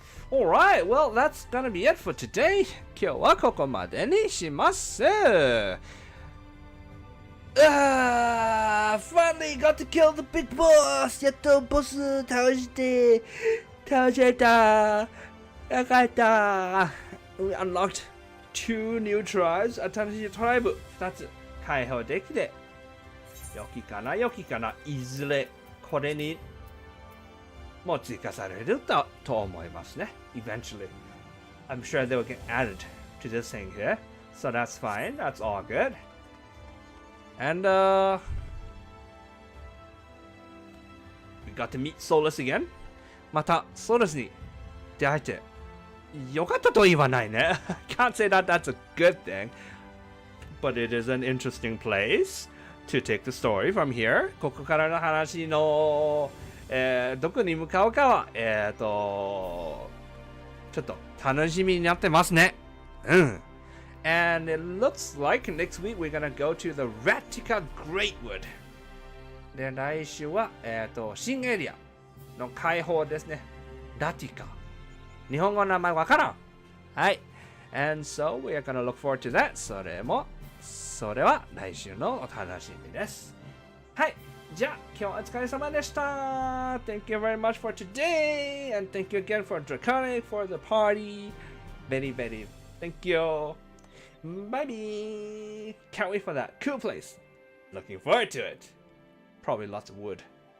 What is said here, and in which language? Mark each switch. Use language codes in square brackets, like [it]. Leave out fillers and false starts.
[en] Alright, well, that's gonna be it for today. [ja] 今日はここまでにします。 [en] Finally got to kill the big boss! [ja] やっとボス倒せた。よかった。 [en] We unlocked 2 new tribes. [ja] 新しいトライブ2つ開放できて。良きかな。いずれこれにもう追加されると思いますね。 [en] Eventually. I'm sure they will get added to this thing here. So that's fine. That's all good. And we got to meet Solus again. [ja] また Solus に出会えてよかったと言わないね。 [en] Can't say that that's a good thing. But it is an interesting place to take the story from here. [ja] ここからの話のどこに向かうかはちょっと楽しみになってますね。 [en] And it looks like next week we're gonna go to the Ratica Greatwood. [ja] で、来週は新エリアの開放ですね。ラティカ。日本語の名前わからん。はい。 [en] And so we are gonna look forward to that. [ja] それは来週のお楽しみです。はい。じゃあ、今日はお疲れ様でした。 [en] Thank you very much for today. And thank you again for Draconic for the party. Very, very. Thank you. Bye bye. Can't wait for that. Cool place. Looking forward to it. Probably lots of wood.